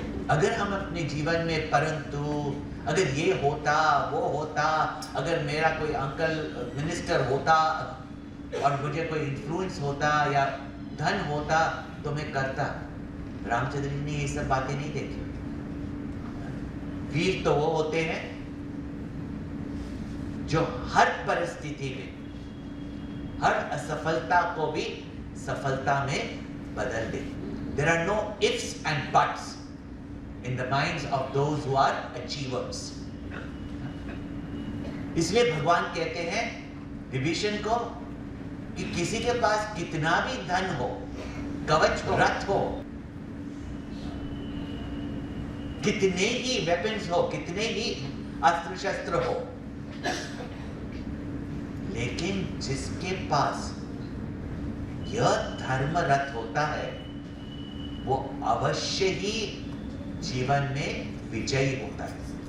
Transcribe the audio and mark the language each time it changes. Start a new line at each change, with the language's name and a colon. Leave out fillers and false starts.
Hindi: अगर हम अपने जीवन में परंतु अगर ये होता वो होता, अगर मेरा कोई अंकल मिनिस्टर होता और मुझे कोई इन्फ्लुएंस होता या धन होता तो मैं करता। रामचंद्र जी ने ये सब बातें नहीं देखी। वीर तो वो होते हैं जो हर परिस्थिति में, हर असफलता को भी सफलता में बदल दे।
English: There are no ifs and buts in the minds of those who are achievers.
Hindi: इसलिए भगवान कहते हैं विभीषण को कि किसी के पास कितना भी धन हो, कवच हो, रथ हो, कितने ही वेपन्स हो, कितने ही अस्त्र शस्त्र हो, लेकिन जिसके पास यह धर्म रथ होता है वो अवश्य ही जीवन में विजयी होता है।